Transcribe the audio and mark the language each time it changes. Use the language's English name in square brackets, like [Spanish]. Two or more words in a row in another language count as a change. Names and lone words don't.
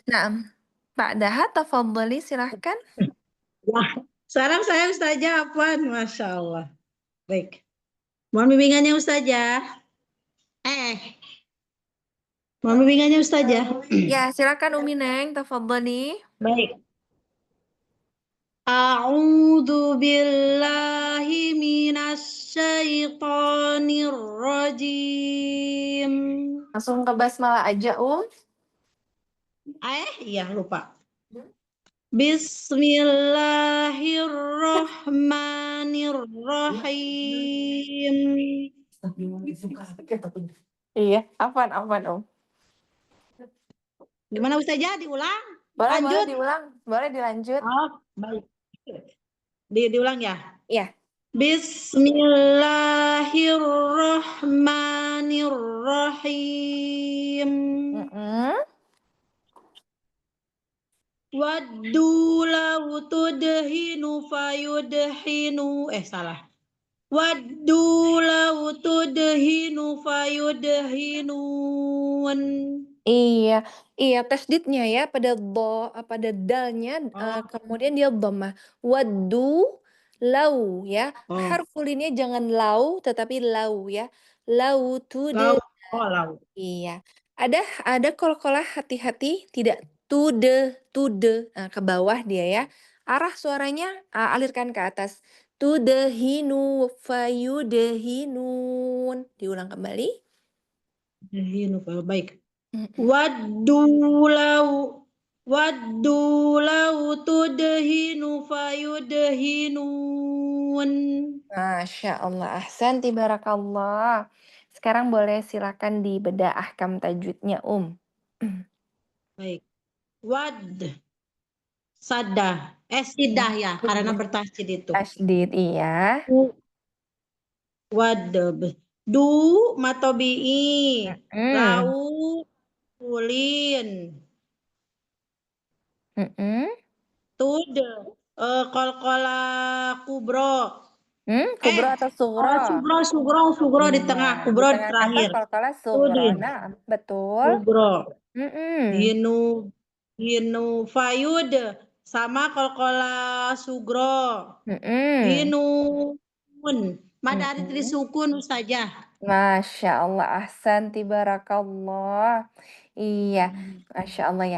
[Indonesian] Nah, Pak Daha, tafadhali silahkan. Wah, sekarang saya Ustazah Afwan, [Arabic] ما شاء الله. [Indonesian] Baik. Mohon bimbingannya Ustazah. Mohon bimbingannya Ustazah. Ya, silakan Umi Neng, tafadhali. Baik. [Arabic] أعوذ بالله من الشيطان الرجيم. [Indonesian] Langsung ke basmalah aja, Iya lupa. [Arabic] بسم الله الرحمن الرحيم. [Indonesian] Iya, afwan, Gimana Ustazah? Diulang? Boleh Lanjut? diulang, boleh dilanjut. Oh, baik. Diulang ya? Iya. [Arabic] بسم الله الرحمن الرحيم. ودوا لو تدهن فيدهنون. [Indonesian] Salah. [Arabic] ودوا لو تدهن فيدهنون. Iya, tasdidnya ya pada pada dalnya kemudian dia dhammah. ودوا لو ya. [Indonesian] Harfulinnya jangan lau tetapi lau ya. Lau Lau. Lau. Iya. Ada qalqalah hati-hati tidak tude. Nah, ke bawah dia ya. Arah suaranya alirkan ke atas. [Arabic] تدهن فيدهنون. [Indonesian] Diulang kembali. Baik. Mm-mm. [Arabic] ودوا لو تدهن فيدهنون. ما شاء الله، أحسنتِ بارك الله. [Indonesian] Sekarang boleh silakan dibedah ahkam tajwidnya, Baik. Wad sadah. Sidah ya, karena bertasydid itu. Tasdid, iya. [Arabic] ود مد طبيعي. لو لين. تد قلقلة كبرى. [Indonesian] Kubro atau sugro? Sugro di tengah, Iya, kubro di di tengah-tengah terakhir. [Arabic] قلقلة صغرى. [Indonesian] Tudin. Nah, betul. Kubro. Mm-mm. [Arabic] هن فيد [Indonesian] sama [Arabic] قلقلة صغرى. [Indonesian] Mm-mm. Hinun. [Arabic] مد عارض للسكون Ustazah. ما شاء الله، أحسنتِ بارك الله. [Indonesian] Iya, [Arabic] ما شاء الله [Indonesian] ya.